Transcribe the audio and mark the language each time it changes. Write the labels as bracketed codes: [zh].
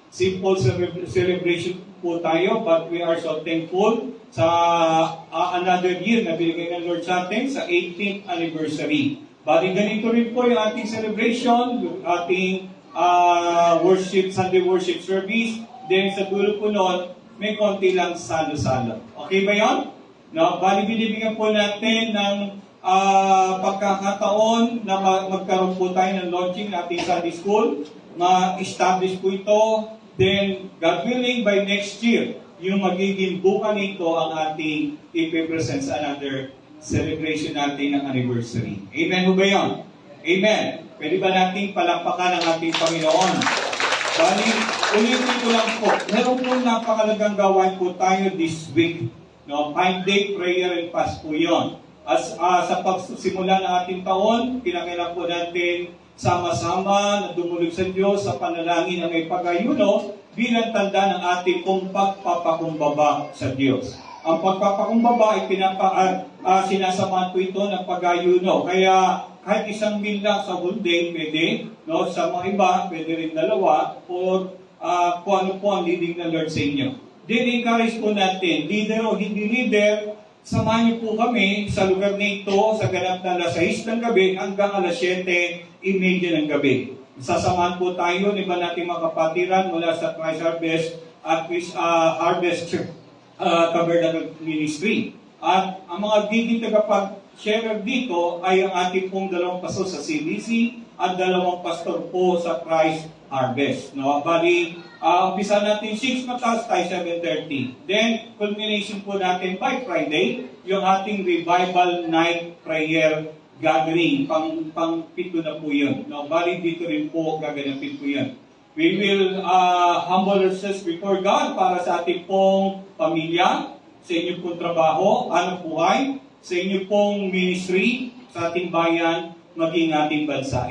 [en] Simple celebration [tl] po tayo, [en] but we are so thankful sa another year [tl] na binigay ng [en] Lord [tl] sa atin sa [en] 18th anniversary. [tl] Bali, ganito rin po yung ating celebration, yung ating worship, Sunday worship service. Then sa dulo po noon, may konti lang salo-salo. Okay ba yun? No? Bali, binibigyan po natin ng pagkakataon na magkaroon po tayo ng launching ng ating Sunday School. Ma-establish po ito. Then, [en] God willing, by next year, [tl] yung magiging buka nito ang ating ipipresent sa [en] another celebration [tl] natin ng anniversary. Amen ho ba yun? Amen. Pwede ba nating palakpakan ang ating Panginoon? Bali, ulitin ko lang po. Meron po napakalagang gawain po tayo [en] this week. [tl] No? 5-day prayer and fast po yun. As sa pagsimula ng ating taon, kinakailangan po natin sama-sama na dumulog sa Diyos sa panalangin na may pag-ayuno bilang tanda ng ating pong pagpapakumbaba sa Diyos. Ang pagpapakumbaba ay sinasamahan po ito ng pag-ayuno. Kaya kahit isang meal lang sa [en] whole day, [tl] pwede. No? Sa mga iba, pwede rin 2 or kung ano po ang leading ng Lord sa inyo. Then encourage po natin, leader o hindi leader, samahan niyo po kami sa lugar na ito sa ganap na alas 6 ng gabi hanggang alas 7:30 ng gabi. Sasamahan po tayo ng iba nating mga kapatiran mula sa Christ Harvest at Harvest Tabernacle Ministry. At ang mga giging tagapag-share dito ay ang ating pong 2 pastor sa CBC at 2 pastor po sa Christ Harvest. No? Bali, umpisa natin 6 mataas tayo 7:30. Then, culmination po natin by Friday, yung ating revival night prayer gathering. Pang-pito na po yun. No? Bali, dito rin po gaganapin po yun. [en] We will humble ourselves before God [tl] para sa ating pong pamilya, sa inyong pong trabaho, anong buhay, sa inyong pong ministry, sa ating bayan, maging ating bansa.